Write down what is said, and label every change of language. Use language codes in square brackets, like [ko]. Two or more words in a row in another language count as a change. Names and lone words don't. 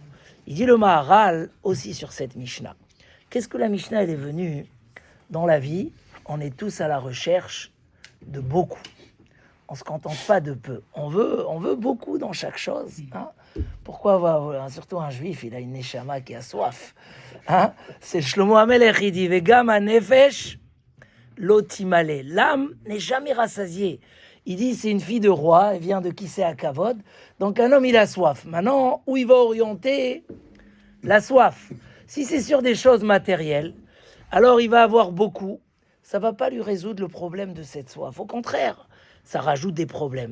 [fr] Il dit le Maharal aussi sur cette Mishnah. Qu'est-ce que la Mishnah, elle est venue dans la vie? On est tous à la recherche de beaucoup. On ne se contente pas de peu. On veut beaucoup dans chaque chose. Hein? Pourquoi surtout un juif, il a une neshama qui a soif. Hein? C'est Shlomo HaMelech, il dit [he] וגם הנפש לא תמלא. [fr] L'âme n'est jamais rassasiée. Il dit c'est une fille de roi, elle vient de [he] כסא הכבוד. [fr] Donc un homme, il a soif. Maintenant, où il va orienter la soif? Si c'est sur des choses matérielles, alors il va avoir beaucoup. Ça va pas lui résoudre le problème de cette soif. Au contraire, ça rajoute des problèmes.